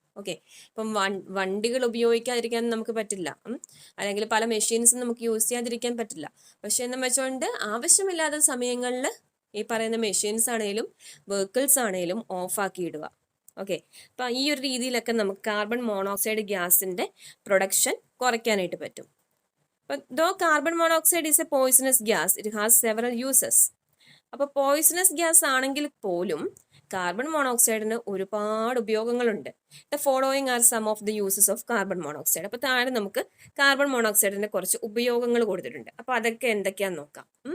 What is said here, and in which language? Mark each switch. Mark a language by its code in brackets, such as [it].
[ml] Okay, ഇപ്പം വണ്ടികൾ ഉപയോഗിക്കാതിരിക്കാൻ നമുക്ക് പറ്റില്ല, അല്ലെങ്കിൽ പല മെഷീൻസും നമുക്ക് യൂസ് ചെയ്യാതിരിക്കാൻ പറ്റില്ല. പക്ഷെ എന്ന് വെച്ചുകൊണ്ട് ആവശ്യമില്ലാത്ത സമയങ്ങളിൽ ഈ പറയുന്ന മെഷീൻസ് ആണെങ്കിലും വെഹിക്കിൾസ് ആണെങ്കിലും ഓഫാക്കി ഇടുക. ഓക്കെ, അപ്പം ഈ ഒരു രീതിയിലൊക്കെ നമുക്ക് കാർബൺ മോണോക്സൈഡ് ഗ്യാസിന്റെ പ്രൊഡക്ഷൻ കുറയ്ക്കാനായിട്ട് പറ്റും. [en] But though carbon monoxide is a poisonous gas, it has several uses. [ml] അപ്പോൾ പോയിസണസ് ഗ്യാസ് ആണെങ്കിൽ പോലും കാർബൺ മോണോക്സൈഡിന് ഒരുപാട് ഉപയോഗങ്ങളുണ്ട്. [en] The following are some of the uses of carbon monoxide. [ml] അപ്പോൾ താഴെ നമുക്ക് കാർബൺ മോണോക്സൈഡിന്റെ കുറച്ച് ഉപയോഗങ്ങൾ കൊടുത്തിട്ടുണ്ട്. അപ്പോൾ അതൊക്കെ എന്തൊക്കെയാന്ന് നോക്കാം.